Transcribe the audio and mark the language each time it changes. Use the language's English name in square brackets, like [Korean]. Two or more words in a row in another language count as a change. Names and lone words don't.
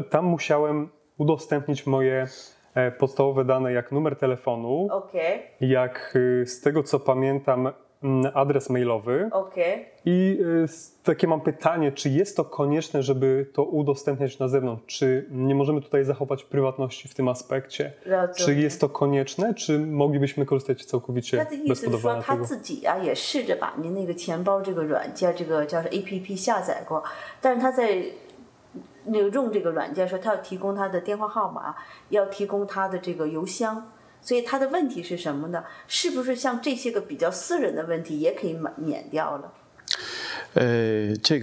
[Polish] Tam musiałem udostępnić moje podstawowe dane, jak numer telefonu, jak z tego co pamiętam adres mailowy. I takie mam pytanie, czy jest to konieczne, żeby to udostępniać na zewnątrz? Czy nie możemy tutaj zachować prywatności w tym aspekcie? Czy jest to konieczne, czy moglibyśmy korzystać całkowicie bez podawania tego? [Chinese] 他自己啊也试着把您那个钱包这个软件，这个叫 APP 下载过，但是他在用这个软件的时候，他要提供他的电话号码，要提供他的这个邮箱。所以他的问题是什么呢？是不是像这些个比较私人的问题也可以免掉了？